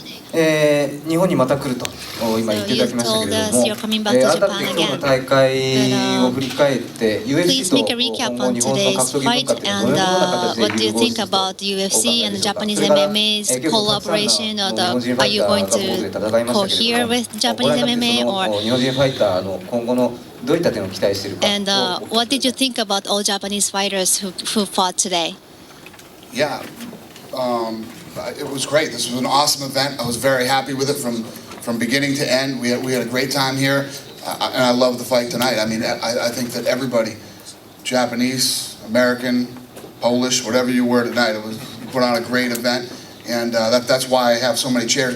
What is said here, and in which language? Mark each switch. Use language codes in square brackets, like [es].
[ja] 日本にまた来ると今言っていただきましたけれども、改めて今日の大会を振り返って UFC と今後日本の格闘技文化ってどのような形で [en] What do you think about UFC and Japanese MMA's collaboration, or are you going to cohere with Japanese MMA, or [ja] 日本人ファイターの今後のどういった点を期待しているか。 [en] and what did you think about all Japanese fighters who fought today? Yeah. It was great. This was an awesome event. I was very happy with it from beginning to end. We had a great time here. and I love the fight tonight. I mean, I think that everybody, Japanese, American, Polish, whatever you were tonight, you put on a great event, and that's why I have so many chairs.